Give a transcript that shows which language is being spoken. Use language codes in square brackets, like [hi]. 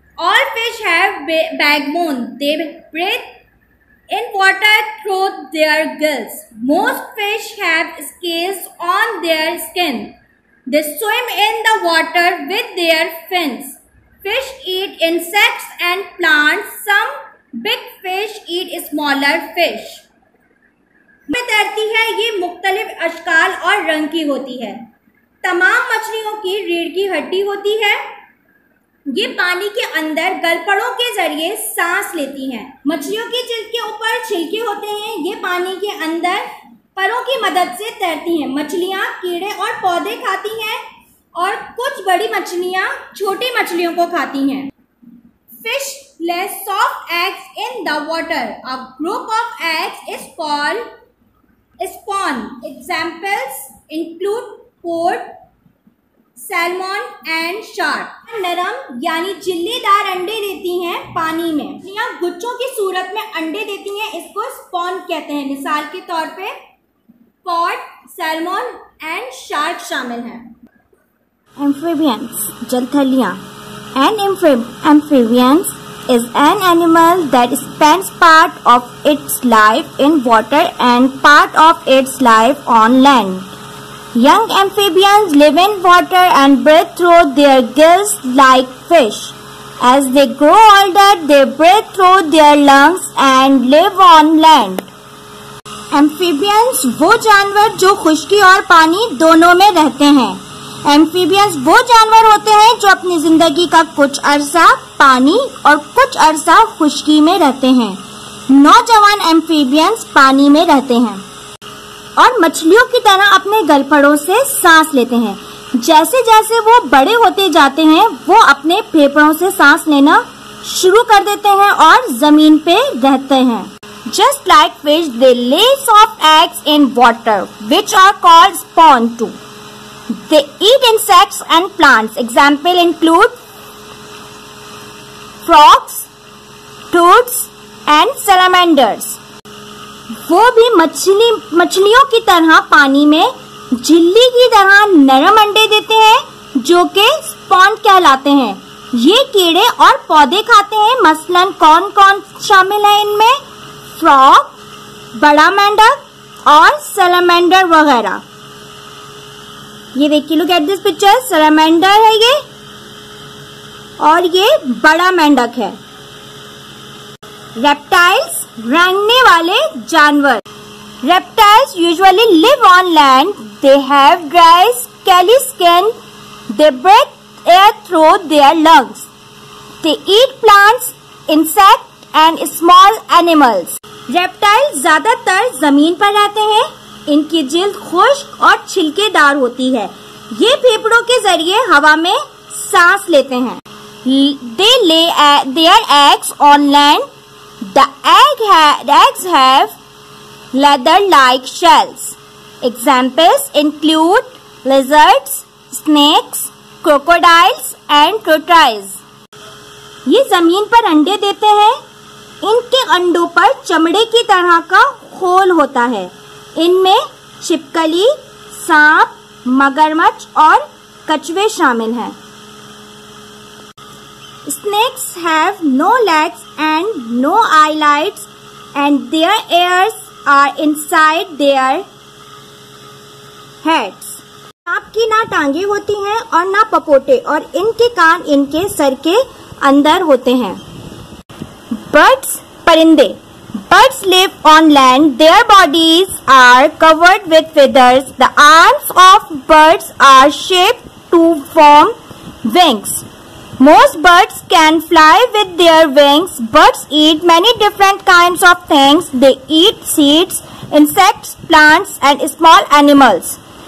[en] All fish have backbone. They breathe in water through their gills. Most fish have scales on their skin. They swim in the water with their fins. Fish eat insects and plants. Some big fish eat smaller fish. [hi] में तैरती है, ये मुख्तलिफ अशकाल और रंग की होती है. तमाम मछलियों की रीढ़ की हड्डी होती है. ये पानी के अंदर गलफड़ों के जरिए सांस लेती हैं. मछलियों की जिल्द के ऊपर छिलके होते हैं. ये पानी के अंदर परों की मदद से तैरती हैं. मछलियाँ कीड़े और पौधे खाती हैं और कुछ बड़ी मछलियाँ छोटी मछलियों को खाती हैं. [en] Fish lay soft eggs in the water. A group of eggs is called spawn. Examples include pork, salmon and shark. [hi] नरम यानी चिल्लीदार अंडे देती हैं पानी में. मछलियाँ गुच्छों की सूरत में अंडे देती हैं, इसको स्पॉन कहते हैं. मिसाल के तौर पे कॉड, सैल्मन एंड शार्क शामिल हैं. [en] Amphibians, [hi] जलथलियाँ. [en] An amphibians is an animal that spends part of its life in water and part of its life on land. Young amphibians live in water and breathe through their gills like fish. As they grow older, they breathe through their lungs and live on land. [hi] Amphibians वो जानवर जो खुश्की और पानी दोनों में रहते हैं. Amphibians वो जानवर होते हैं जो अपनी जिंदगी का कुछ अरसा पानी और कुछ अरसा खुश्की में रहते हैं. नौजवान एम्फीबियंस पानी में रहते हैं और मछलियों की तरह अपने गलफड़ों से सांस लेते हैं. जैसे जैसे वो बड़े होते जाते हैं वो अपने फेफड़ों से सांस लेना शुरू कर देते हैं और जमीन पे रहते हैं. [en] Just like fish, they lay soft eggs in water, which are called spawn too. They eat insects and plants. Example include frogs, toads and salamanders. [hi] वो भी मछलियों की तरह पानी में झिल्ली की तरह नरम अंडे देते हैं जो कि स्पॉन कहलाते हैं. ये कीड़े और पौधे खाते हैं. मसलन कौन कौन शामिल है इनमें? फ्रॉग, बड़ा मेंढक और सैलामेंडर वगैरह. ये देखिए, [en] Look at this picture. [hi] Salamander है ये और ये बड़ा मेंढक है. [en] reptiles, [hi] रेंगने वाले जानवर. [en] Reptiles usually live on land. They have dry scaly skin. They breathe air through their lungs. They eat plants, insect and small animals. [hi] Reptile ज्यादातर जमीन पर रहते हैं. इनकी जिल्द खुश्क और छिलकेदार होती है. ये फेफड़ों के जरिए हवा में सांस लेते हैं. [en] They lay their eggs on land. The eggs have leather-like shells. Examples include lizards, snakes, crocodiles and tortoises. [hi] ये जमीन पर अंडे देते हैं. इनके अंडों पर चमड़े की तरह का खोल होता है. इनमें छिपकली, सांप, मगरमच्छ और कछुए शामिल हैं. [en] Snakes have no legs and no eyelids and their ears are inside their heads. [hi] सांप की ना टांगे होती हैं और ना पपोटे और इनके कान इनके सर के अंदर होते हैं. [en] Birds, [hi] परिंदे. [en] Birds live on land. Their bodies are covered with feathers. The arms of birds are shaped to form wings. Most birds can fly with their wings. Birds eat many different kinds of things. They eat seeds, insects, plants, and small animals.